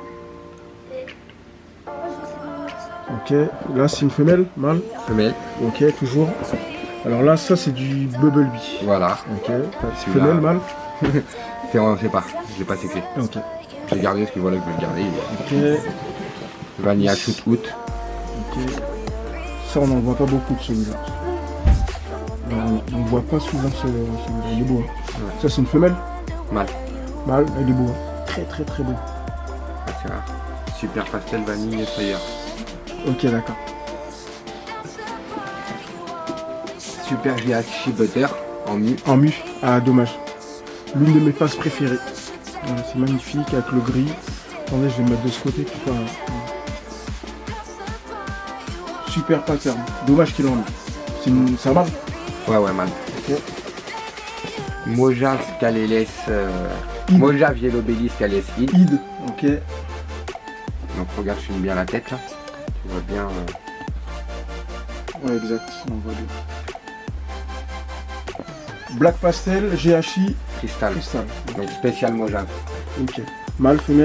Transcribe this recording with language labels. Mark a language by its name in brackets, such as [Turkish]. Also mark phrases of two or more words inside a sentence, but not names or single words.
[French] Ok, là c'est une femelle, mâle? Femelle. Ok, toujours. Alors là, ça c'est du Bubblebee. Voilà. Ok, Celui-là. femelle, mâle? On sait pas. Je l'ai pas séqué. Ok. J'ai gardé parce que voilà que je vais le garder. Ok, Vanilla shoot out. ok. Ça on n'en voit pas beaucoup de celui-là. On ne voit pas souvent celui-là, il est beau. Hein. Ouais. Ça c'est une femelle? Mal. Mâle, il est beau. Hein. Très très très beau. C'est rare. Super pastel vanille et fire. Ok, d'accord. Super Viachi Butter en mu. En mu, ah dommage. L'une de mes faces préférées. Voilà, c'est magnifique avec le gris. Attendez, je vais me mettre de ce côté pour pas. Super pattern. Dommage qu'il en ait. C'est un mâle? Ouais, mal. Ok. Mojave Scaleless. Id. Mojave Yellow Belly Scaleless Id. Id. Ok. Donc regarde, je filme bien la tête là. Tu vois bien. Ouais, exact. On voit bien. Black pastel, GHI, Cristal. cristal. Donc spécial Mojave. Ok. Mâle, femelle.